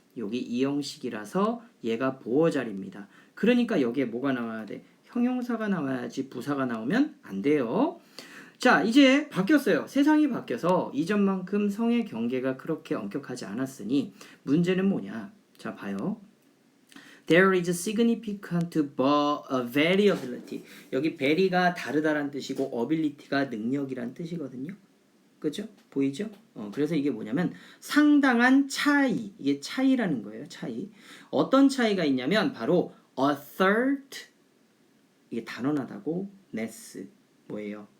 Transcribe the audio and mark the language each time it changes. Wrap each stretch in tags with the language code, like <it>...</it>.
<ko>여기 이 형식이라서 얘가 보어자리입니다. 그러니까 여기에 뭐가 나와야 돼? 형용사가 나와야지 부사가 나오면 안 돼요. 자, 이제 바뀌었어요. 세상이 바뀌어서 이전만큼 성의 경계가 그렇게 엄격하지 않았으니 문제는 뭐냐? 자, 봐요.</ko> <en>There is significant variability.</en> <ko>여기 very가 다르다란 뜻이고 ability가 능력이란 뜻이거든요. 그죠? 보이죠? 그래서 이게 뭐냐면 상당한 차이. 이게 차이라는 거예요. 차이. 어떤 차이가 있냐면 바로 assert 이게 단언하다고 ness 뭐예요?</ko>